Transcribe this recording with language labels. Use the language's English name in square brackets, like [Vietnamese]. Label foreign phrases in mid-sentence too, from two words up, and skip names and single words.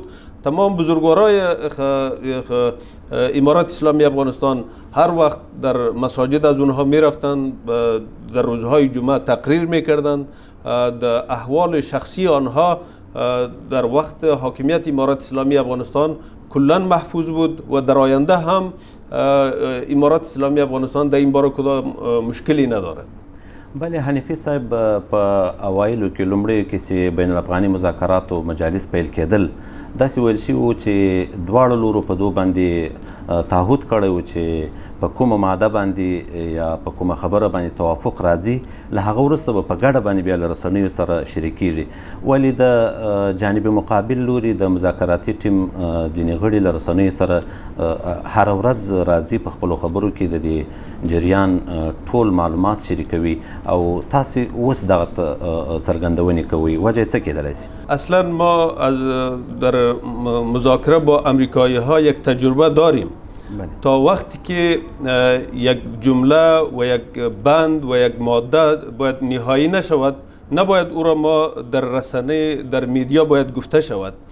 [Persian] تمام بزرگوارای امارات اسلامی افغانستان هر وقت در مساجد از اونها می رفتند، در روزهای جمعه تقریر می کردند. در احوال شخصی آنها در وقت حاکمیت امارات اسلامی افغانستان کلا محفوظ بود و در آینده هم امارات اسلامی افغانستان در این باره کدام مشکلی ندارد. [Pashto] بله حنفي صاحب په اوایلو کې لومړی کې چې بین الافغاني مذاکراتو مجالس پیل کېدل داسې ویل شوي وو چې دواړو لورو په دو باندې تعهد کړی و چې په کومه ماده باندې یا په کومه خبره باندې توافق راځي له هغه وروسته به په ګډه باندې بیا له رسنیو سره شریکېږي. ولې د جانب مقابل لوري د مذاکراتي ټیم ځینې غړي له رسنیو سره هره ورځ راځي په خپلو خبرو کې د دې جریان ټول معلومات شریکوي او تاسې اوس دغه څرګندونې کوئ، وجه څه کېدلی شي؟ [Persian] اصلا ما از در مذاکره با امریکایی ها یک تجربه داریم. تا وقتی که یک جمله و یک بند و یک ماده باید نهایی نشود نباید او را ما در رسانه در میدیا باید گفته شود.